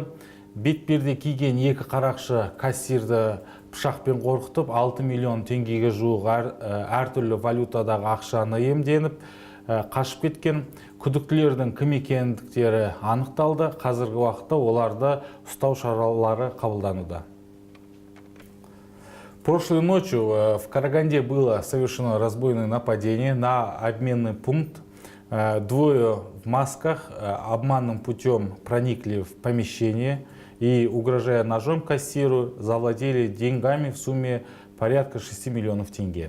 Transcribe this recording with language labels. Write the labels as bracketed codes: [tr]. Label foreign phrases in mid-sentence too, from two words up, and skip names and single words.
[kk] Бетперде киген екі қарақшы кассирді пышақпен қорқытып 6 миллион теңгеге жуық әртүрлі валютадағы ақшаны иемденіп қашып кеткен. Күдіктілердің кім екендіктері анықталды. Қазіргі уақытта оларды ұстау шаралары қабылдануда. [ru] Прошлой ночью в Караганде было совершено разбойное нападение на обменный пункт. Двое в масках обманным путем проникли в помещение и, угрожая ножом кассиру, завладели деньгами в сумме порядка 6 миллионов тенге.